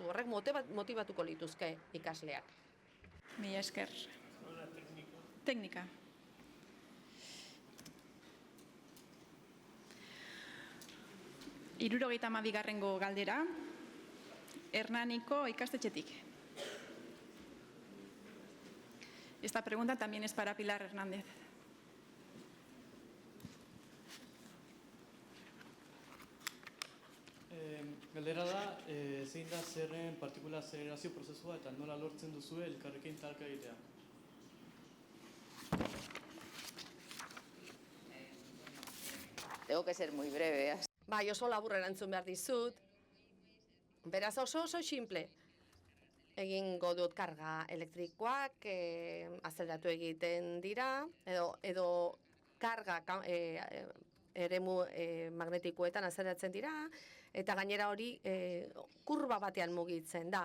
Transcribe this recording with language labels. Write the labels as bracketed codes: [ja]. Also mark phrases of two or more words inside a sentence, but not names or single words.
[eu] Horrek motibatuko lituzke ikasleak. Mila esker. Teknika. Hirurogeita hamabigarrengo galdera, Hernaniko ikastetxetik. [es] Esta pregunta también es para Pilar Hernández. [eu] Galdera da, zein da zerren partikula azelerazio prozesua eta nola lortzen duzue elkarrekin talka egitea? [es] Tengo que ser muy breve. [eu] Bai, oso labur erantzun behar dizut. Beraz oso simple. Egingo dut karga elektrikoak azeleratu egiten dira, edo karga eremu magnetikoetan azeleratzen dira, eta gainera hori kurba batean mugitzen da.